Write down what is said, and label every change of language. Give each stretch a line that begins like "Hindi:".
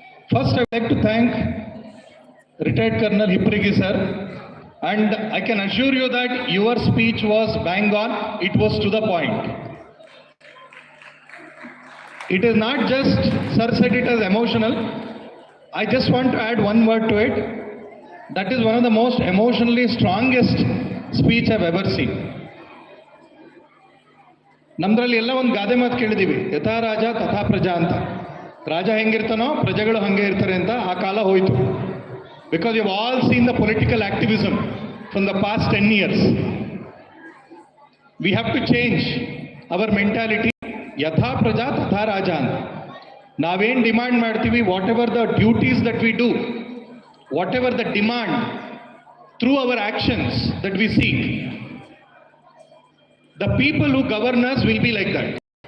English: First, I would like to thank retired Colonel Hipparigi sir, and I can assure you that your speech was bang on, it was to the point. It is not just, sir said it as emotional. I just want to add one word to it. That is one of the most emotionally strongest speech I've ever seen.
Kannada: ನಮ್ದ್ರಲ್ಲಿ ಎಲ್ಲ ಒಂದು ಗಾದೆ ಮಾತು ಕೇಳಿದೀವಿ,
Sanskrit: ಯಥಾ ರಾಜ ತಥಾ ಪ್ರಜಾ
Kannada: ಅಂತ. ರಾಜ ಹೆಂಗಿರ್ತಾನೋ ಪ್ರಜೆಗಳು ಹಂಗೆ ಇರ್ತಾರೆ ಅಂತ. ಆ ಕಾಲ ಹೋಯ್ತು.
English: Because you've all seen the political activism from the past 10 years. We have to change our mentality.
Sanskrit: Yatha praja tatha raja.
Kannada: Naven demand ಮಾಡ್ತೀವಿ,
English: whatever the duties that we do, whatever the demand through our actions that we seek, the people who govern us will be like that.